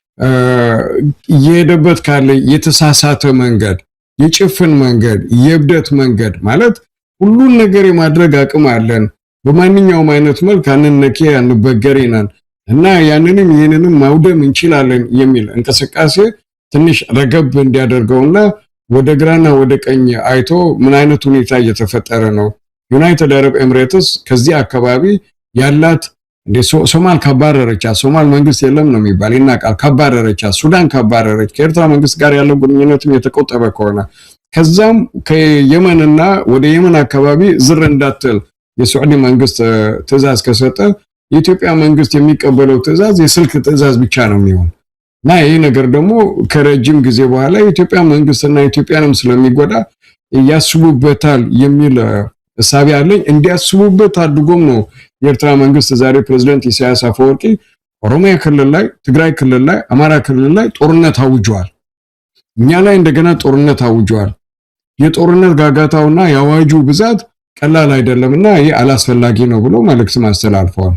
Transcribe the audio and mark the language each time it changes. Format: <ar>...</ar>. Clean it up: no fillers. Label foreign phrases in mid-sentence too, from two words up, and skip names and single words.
<am>እየሄደበት ካለ የተሳሳተ መንገድ፣ የጭፍን መንገድ፣ የብደት መንገድ ማለት ሁሉን ነገር የማድረግ አቅም አለን በማንኛውም አይነት መልክ አንነኬ አንበገሬናን እና ያንንም ይሄንንም ማውደም እንችላለን የሚል እንቅስቃሴ ትንሽ ረገብ እንዲያደርገውና ወደ ግራና ወደ ቀኝ አይቶ ምን አይነት ሁኔታ እየተፈጠረ ነው። ዩናይትድ አረብ ኤሚሬትስ ከዚህ አካባቢ ያላት ሶማል ካባረረቻ ሶማል መንግስት የለም ነው የሚባል ይናቃል። ካባረረቻ ሱዳን ካባረረች ከኤርትራ መንግስት ጋር ያለው ግንኙነትም የተቆጠበ ከሆነ ከዛም ከየመንና ወደ የመን አካባቢ ዝር እንዳትል የሳዑዲ መንግስት ትዕዛዝ ከሰጠ የኢትዮጵያ መንግስት የሚቀበለው ትዕዛዝ የስልክ ትዕዛዝ ብቻ ነው የሚሆን እና ይሄ ነገር ደግሞ ከረጅም ጊዜ በኋላ የኢትዮጵያ መንግስትና ኢትዮጵያንም ስለሚጎዳ ያስቡበታል የሚል እሳቤ አለኝ። እንዲያስቡበት አድርጎም ነው የኤርትራ መንግስት ዛሬ ፕሬዝዳንት ኢሳያስ አፈወርቂ ኦሮሚያ ክልል ላይ፣ ትግራይ ክልል ላይ፣ አማራ ክልል ላይ ጦርነት አውጀዋል። እኛ ላይ እንደገና ጦርነት አውጀዋል። የጦርነት ጋጋታውና የአዋጁ ብዛት ቀላል አይደለምና ይሄ አላስፈላጊ ነው ብሎ መልእክት ማስተላልፈዋል።</am>